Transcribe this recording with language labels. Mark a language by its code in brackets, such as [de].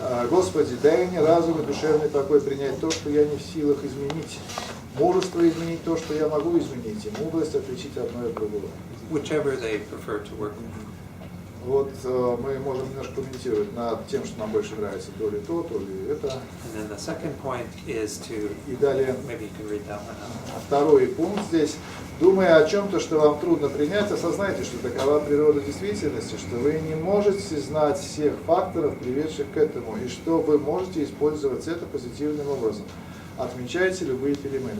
[ru] Господи, дай мне разум и душевный покой принять то, что я не в силах изменить. Мужество изменить то, что я могу изменить. И мудрость отличить одно от другого. [en] Whichever they prefer to work with. [ru] Вот мы можем немножко комментировать над тем, что нам больше нравится, то ли то ли это. [en] And then the second point is to, [ru] И далее, [en] maybe you can read that one out. [ru] второй пункт здесь. Думая о чем-то, что вам трудно принять, осознайте, что такова природа действительности, что вы не можете знать всех факторов, приведших к этому, и что вы можете использовать это позитивным образом. Отмечайте любые перемены.